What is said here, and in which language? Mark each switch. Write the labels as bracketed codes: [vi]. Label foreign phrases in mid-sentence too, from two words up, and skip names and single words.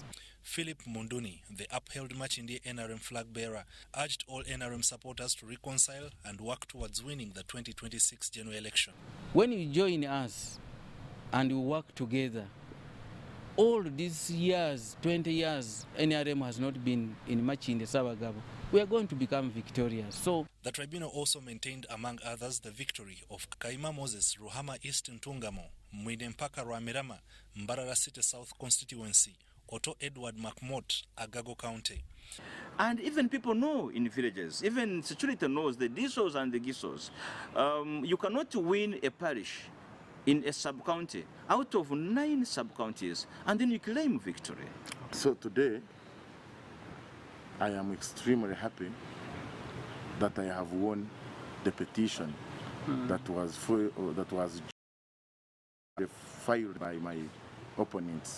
[en] Philip Munduni, the upheld Machindi NRM flag bearer, urged all NRM supporters to reconcile and work towards winning the 2026 general election. When you join us and we work together, all these years, 20 years, NRM has not been in Machindi Sabagabo. We are going to become victorious. So the tribunal also maintained, among others, the victory of Kaima Moses, Ruhama East Ntungamo, Mwine Mpaka Rwamirama, Mbarara City South constituency, Otto Edward McMott, Agago County. And even people know in villages, even security knows the DSOs and the GISOs. You cannot win a parish in a sub-county out of 9 sub-counties and then you claim victory. So today, I am extremely happy that I have won the petition that was filed by my opponents.